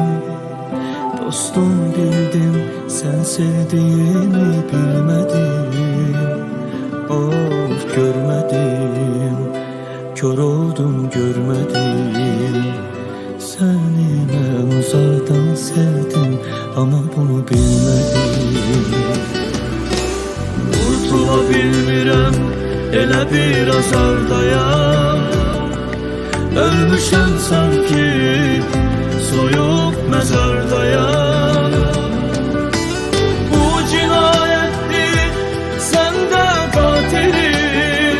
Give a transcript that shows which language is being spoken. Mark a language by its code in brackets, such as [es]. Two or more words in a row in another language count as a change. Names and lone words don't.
[tr] Dostum bildim, sen sevdiğimi bilmedin. Of görmedim, kör oldum görmedim. Seni ben uzaktan sevdim ama bunu bilmedim. [az] Kurtula bilmirəm, elə bir azardayam. Ölmüşəm sanki, soyuq məzardayam. Bu cinayətdir, səndə qatilim.